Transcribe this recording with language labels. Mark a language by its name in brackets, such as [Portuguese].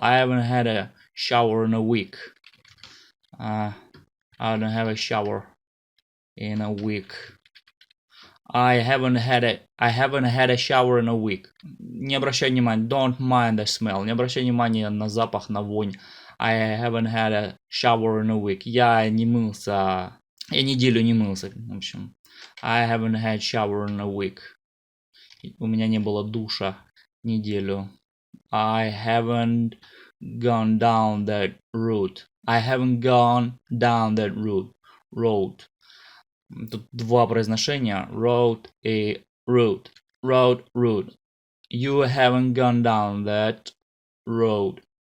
[English] I haven't had a shower in a week. I don't have a shower in a week. I haven't had a shower in a week. [Russian] Не обращай внимания. [English] Don't mind the smell. [Russian] Не обращай внимания на запах, на вонь. [English] I haven't had a shower in a week. [Russian] Я неделю не мылся. В общем, [English] I haven't had shower in a week. [Russian] У меня не было душа неделю. [English] I haven't gone down that route. I haven't gone down that road. [Russian] Тут два произношения. Road и route. Road. [English] You haven't gone down that route.